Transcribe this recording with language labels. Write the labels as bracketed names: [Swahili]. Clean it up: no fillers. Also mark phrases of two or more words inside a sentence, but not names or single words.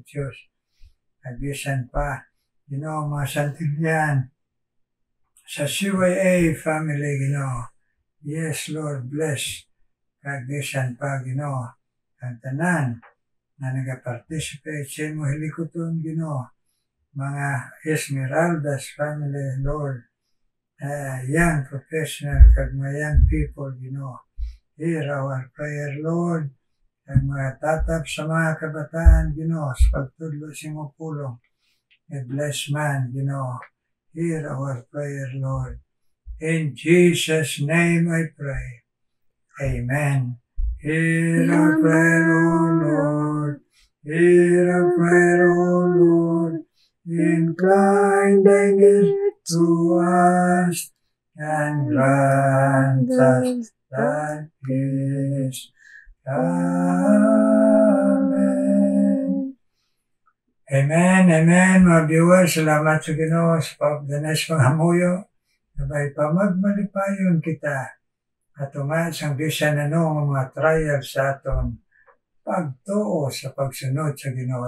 [Hiligaynon] Diyos, at bisan pa, mga Santillan, sa CYA family, [English] yes, Lord, bless, [Hiligaynon] kag bisan pa, ang tanan, na nag-participate sa imo hilikuton, mga Esmeraldas family, Lord, [English] young professional, [Hiligaynon] kag mga [English] young people, hear our prayer, Lord, [Hiligaynon] kag mga tatap sa mga kabataan, sa pagtudlo sa imo pulong, bless man, [English] hear our prayer, Lord. In Jesus' name I pray. Amen. Hear our prayer, O Lord. Hear our prayer, O Lord. Incline thine ear to us and grant us thy peace. Amen. [Hiligaynon] Amen, amen, mga viewers. Salamat sa Ginoo sa pagdanas panghamuyo. Sabay pa magmalipayon kita. At sang bisan mga trial sa aton pagtuo sa pagsunod sa Ginoo.